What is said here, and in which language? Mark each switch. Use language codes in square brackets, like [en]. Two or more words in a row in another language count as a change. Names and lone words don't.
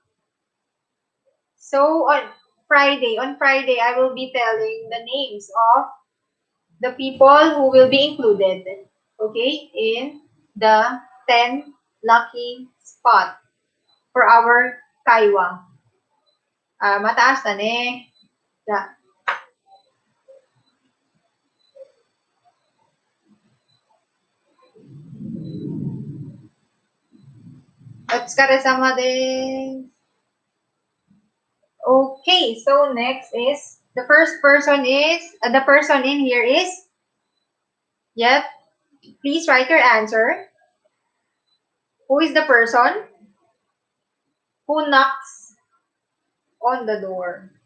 [en] So, on Friday, I will be telling the names of the people who will be included, okay, in the 10 lucky spot for our Kaiwa. [tl] Mataas na ne. Yeah. [ja] お疲れ様です。 [en] Okay, so next is, the first person is, the person in here is, yep, please write your answer. Who is the person who knocks on the door?